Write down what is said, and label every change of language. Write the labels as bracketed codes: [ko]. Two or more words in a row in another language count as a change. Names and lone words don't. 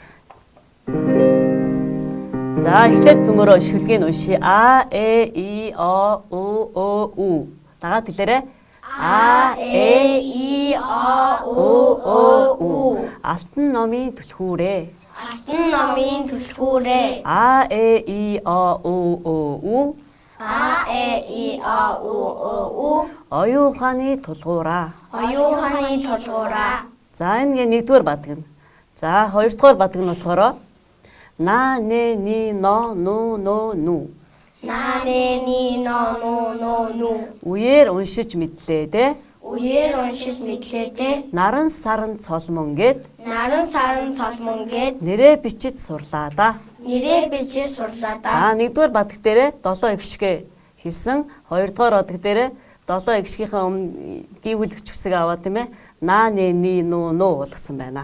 [mn] За эхлээд зөмөрөө шүлгийг уншия. А, Э, И, О, У. Дагаад хэлээрэй. А, Э, И, О, У. Алтан номын түлхүүрээ. Алтан номын түлхүүрээ. А, Э, И, О, У. А, Э, И, О, У. Оюун ухааны тулгуураа. Оюун ухааны тулгуураа. За энэ нэгдүгээр бадаг нь. За хоёрдугаар бадаг нь болохоор На, не, ни, но, ну. На, не, ни, но, ну. Үеэр уншиж мэдлээ. Үеэр уншиж мэдлээ. Наран саран цолмон гэд Наран саран цолмон гэд нэрээ бичиж сурлаа да. нэрээ бичиж сурлаа да. За нэгдүгээр бадаг дээрээ 7 гişгэ хэлсэн. Хоёрдугаар бадаг дээрээ 7 гişгийнхаа өмнө гүйвэлгч үсэг аваад тийм ээ. На, не, ни, ну болгосон байна.